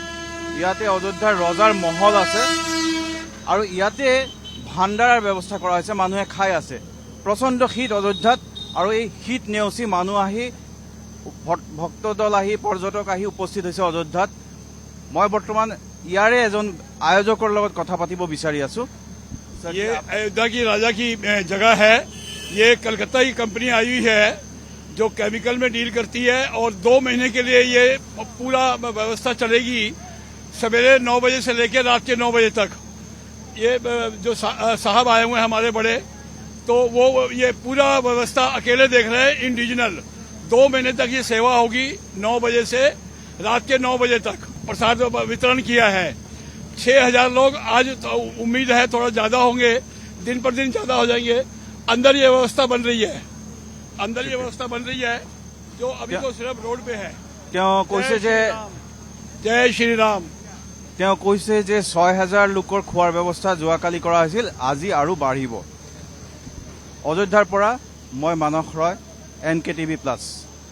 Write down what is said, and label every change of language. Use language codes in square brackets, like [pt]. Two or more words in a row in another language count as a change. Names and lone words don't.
[as] ইয়াতে অযোধ্যাৰ ৰজাৰ মহল আছে আৰু ইয়াতে ভাণ্ডাৰাৰ ব্যৱস্থা কৰা হৈছে, মানুহে খাই আছে। প্ৰচণ্ড শীত অযোধ্যাত আৰু এই শীত নেওচি মানুহ আহি ভক্তদল আহি পৰ্যটক আহি উপস্থিত হৈছে অযোধ্যাত। মই বৰ্তমান ইয়াৰে এজন আয়োজকৰ লগত কথা পাতিব বিচাৰি আছো। [hi] ये अयोध्या की राजा की जगह है। ये कलकत्ता की कंपनी आई हुई है जो केमिकल में डील करती है और 2 महीने के लिए ये पूरा व्यवस्था चलेगी, सवेरे 9 बजे से लेकर रात के 9 बजे तक। ये जो साहब आए हुए हैं हमारे बड़े, तो वो ये पूरा व्यवस्था अकेले देख रहे हैं, इंडिविजुअल। 2 महीने तक ये सेवा होगी, 9 बजे से रात के 9 बजे तक प्रसाद वितरण किया है। 6000 लोग आज तो उम्मीद है थोड़ा ज्यादा होंगे, दिन पर दिन ज्यादा हो जाएंगे। अंदर ये व्यवस्था बन रही है, अंदर ये व्यवस्था बन रही है जो अभी तो सिर्फ रोड पे है। [as] তেওঁ কৈছে যে [hi] जय श्री राम। [as] তেওঁ কৈছে যে 6000 লোকৰ খোৱাৰ ব্যৱস্থা যোৱাকালি কৰা হৈছিল, আজি আৰু বাঢ়িব। অযোধ্যাৰ পৰা মই মানস ৰয়, NKTV+।